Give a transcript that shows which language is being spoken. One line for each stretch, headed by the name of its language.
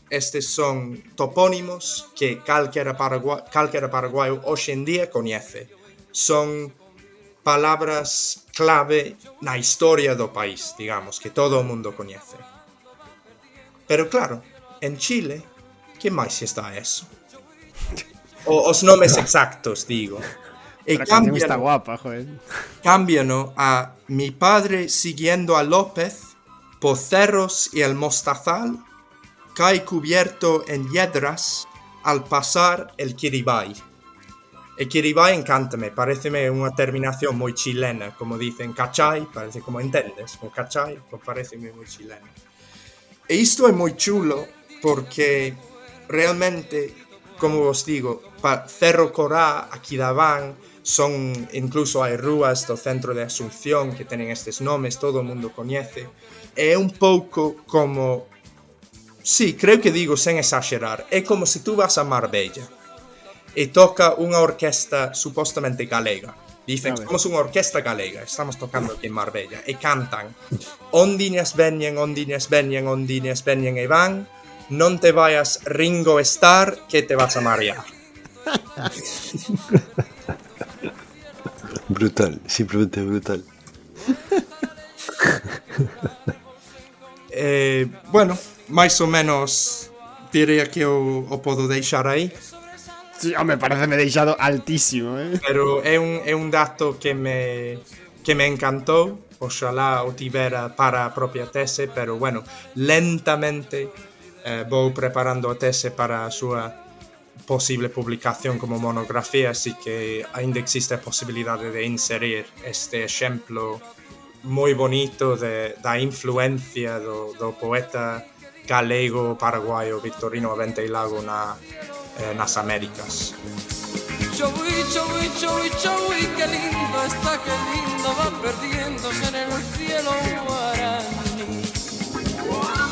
Galician: Estes son topónimos que calquera paraguaio hoxe en día coñece. Son palabras clave na historia do país, digamos, que todo o mundo coñece. Pero claro, en Chile, que máis está eso? Os nomes exactos, digo. E Pero a canción está guapa, joder.
Spanish: Cámbiano a mi padre siguiendo a López por cerros y el Mostazal, cae cubierto en hiedras al pasar el Quiribay.
Galician: El Quiribay encántame, pareceme unha terminación moi chilena, como dicen cachai, parece como entendes, o cachai, pues pareceme moi chilena. E isto é moi chulo porque realmente, como vos digo, Cerro Corá, Aquidaván, son, incluso hai rúas do centro de Asunción que teñen estes nomes, todo o mundo coñece. É un pouco como... Sí, creo que digo sen exagerar. É como se tú vas a Marbella e toca unha orquesta supostamente galega. Dicen, somos unha orquesta galega, estamos tocando aquí en Marbella. E cantan ondiñas veñen, ondiñas veñen, ondiñas veñen e van,
Spanish: non te vayas Ringo Starr que te vas a marear.
Galician: Brutal, simplemente brutal. Bueno, máis ou menos diría que o podo deixar aí. Sí, home, parece me deixado altísimo, Pero é un dato que me encantou. Oxalá o tivera para a propia tese, pero bueno, lentamente vou preparando a tese para a súa posible publicación como monografía, así que aínda existe a posibilidade de inserir este exemplo moi bonito da influencia do poeta galego paraguayo Victorino Aventeilago nas Américas.
Spanish: Chowi, chowi, chowi, chowi, qué lindo está, qué lindo va perdiéndose en el cielo guaraní.